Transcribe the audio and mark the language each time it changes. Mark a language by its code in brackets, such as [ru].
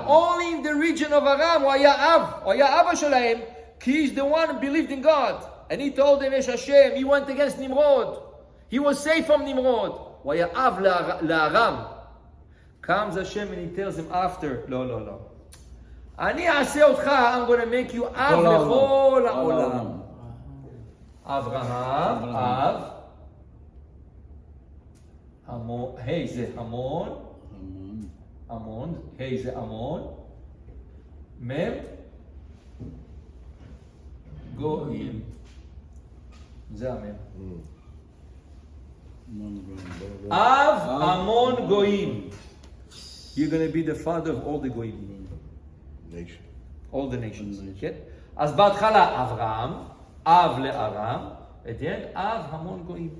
[en] Only in the region of Aram [he] הוא היה אב. הוא היה אבא שלהם, [en] כי he's the one who believed in God. And he told them, [he] יש השם. [en] He went against Nimrod. He was safe from Nimrod. [he] הוא היה אב [en] לארם. Comes Hashem and he tells him after, [he] לא, לא, לא. אני אעשה אותך, [en] I'm going to make you [he] אב לכל העולם. אברהם, אב. היי זה המון. המון. היי זה המון. מם. גויים. זה המם. אב המון גויים. [en] You're going to be the father of all the goyim. Nation. All the nations. כן? [he] אז בהתחלה אברהם, אב לארם, [en] at the end, [he] אב המון גויים.